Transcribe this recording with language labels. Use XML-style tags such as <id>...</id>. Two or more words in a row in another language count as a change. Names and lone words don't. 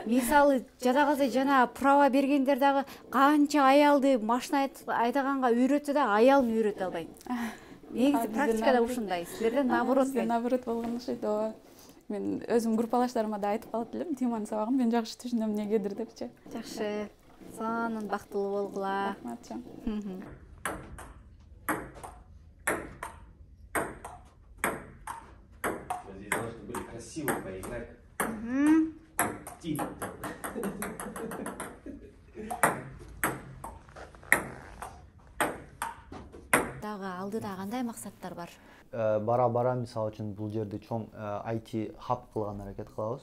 <ky>Мисалы жана право бергендер дагы канча аялды машина айдаганга үйрөтсө да аялын үйрөтө албайт. Негизи практикада ушундай. Силерде наоборот болгон окшойт. Мен өзүм группалаштарыма да айтып калат элем, Тиманын сабагын мен жакшы түшүнөм негедир депчи. Жакшы. Сонун бактылуу болгула. Рахмат.</ky> <ru>Здесь должны были красиво поиграть.</ru> <ky>Дагы алдыда кандай максаттар бар? Бара мисалы үчүн бул жерде чоң IT хаб кылган аракет кылабыз.</ky>